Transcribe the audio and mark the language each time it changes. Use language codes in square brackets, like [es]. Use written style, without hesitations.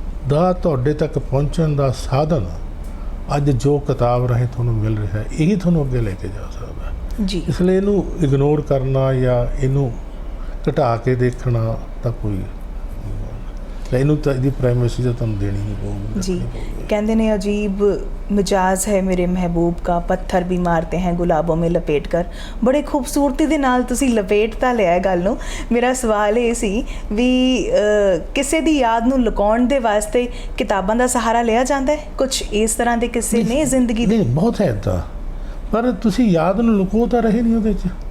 [pa] ਦਾ ਤੁਹਾਡੇ ਤੱਕ ਪਹੁੰਚਣ ਦਾ ਸਾਧਨ ਅੱਜ ਜੋ ਕਿਤਾਬ ਰਾਹੀਂ ਤੁਹਾਨੂੰ ਮਿਲ ਰਿਹਾ ਹੈ, ਇਹੀ ਤੁਹਾਨੂੰ ਅੱਗੇ ਲੈ ਕੇ ਜਾ ਸਕਦਾ ਹੈ। ਜੀ ਇਸ ਲਈ ਇਹਨੂੰ ਇਗਨੋਰ ਕਰਨਾ ਜਾਂ ਇਹਨੂੰ ਘਟਾ ਕੇ ਦੇਖਣਾ ਤਾਂ ਕੋਈ ਇਹਨੂੰ ਤਾਂ ਇਹਦੀ ਪ੍ਰਾਇਮੇਸੀ ਤਾਂ ਤੁਹਾਨੂੰ ਦੇਣੀ ਹੀ ਪਊਗੀ। [hi] जी कहते ने अजीब मिजाज है मेरे महबूब का पत्थर भी मारते हैं गुलाबों में लपेट कर। बड़े खूबसूरती [pa] ਦੇ ਨਾਲ ਤੁਸੀਂ ਲਪੇਟ ਤਾਂ ਲਿਆ ਗੱਲ ਨੂੰ। ਮੇਰਾ ਸਵਾਲ ਇਹ ਸੀ ਵੀ ਕਿਸੇ ਦੀ ਯਾਦ ਨੂੰ ਲੁਕਾਉਣ ਦੇ ਵਾਸਤੇ ਕਿਤਾਬਾਂ ਦਾ ਸਹਾਰਾ ਲਿਆ ਜਾਂਦਾ ਹੈ? ਕੁਝ ਇਸ ਤਰ੍ਹਾਂ ਦੇ ਕਿੱਸੇ ਨੇ ਜ਼ਿੰਦਗੀ ਦੇ? ਨਹੀਂ, ਬਹੁਤ ਹੈ ਇੱਦਾਂ, ਪਰ ਤੁਸੀਂ ਯਾਦ ਨੂੰ ਲੁਕੋ ਤਾਂ ਰਹੇ ਨਹੀਂ ਉਹਦੇ 'ਚ।